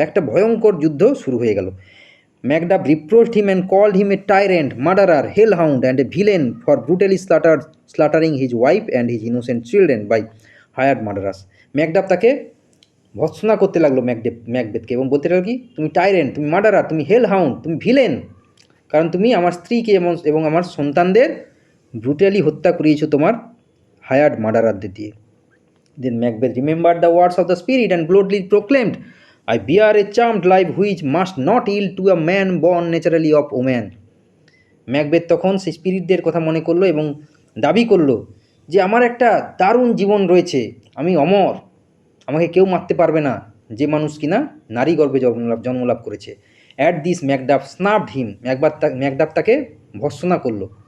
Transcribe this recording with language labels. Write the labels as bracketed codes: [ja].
[bn] একটা ভয়ঙ্কর যুদ্ধ শুরু হয়ে গেল। [en] Macduff reproached him and called him a tyrant, murderer, hell hound and a villain for brutally slaughtering his wife and his innocent children by hired murderers. [bn] ম্যাকডাব তাকে ভৎসনা করতে লাগলো ম্যাকবেথকে, এবং বলতে লাগলো কি, তুমি টাইরেন্ট, তুমি মার্ডারার, তুমি হেল হাউন্ড, তুমি ভিলেন, কারণ তুমি আমার স্ত্রীকে এবং আমার সন্তানদের ব্রুটালি হত্যা করিয়েছো তোমার হায়ার্ড মার্ডারারদের দিয়ে। [en] Then Macbeth remembered the words of the spirit and boldly proclaimed, I bear a charmed life which must not yield to a man born naturally of woman. [bn] Macbeth তখন সেই স্পিরিটদের কথা মনে করলো এবং দাবি করলো যে আমার একটা দারুণ জীবন রয়েছে, আমি অমর, আমাকে কেউ মারতে পারবে না, যে মানুষ কিনা নারী গর্ভে জন্মলাভ করেছে। [en] at this Macduff snuffed him, [bn] ম্যাকডাব তাকে ভর্ৎসনা করলো।